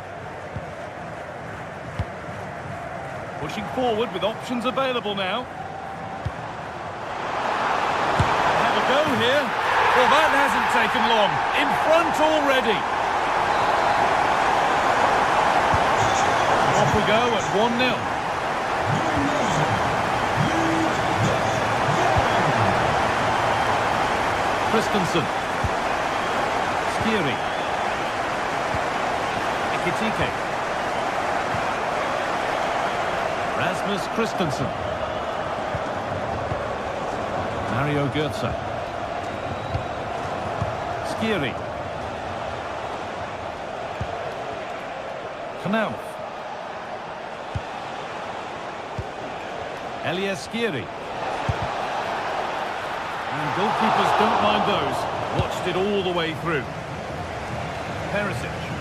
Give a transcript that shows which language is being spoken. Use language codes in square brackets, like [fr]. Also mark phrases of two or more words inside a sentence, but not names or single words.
[en] Pushing forward with options available now. Have a go here. Well, that hasn't taken long. In front already. Off we go at 1-0. Christensen. Skiri. Ekitike. Rasmus Christensen. Mario Götze. Skiri. Knauf. Elias Skiri. And goalkeepers don't mind those. Watched it all the way through. Perisic.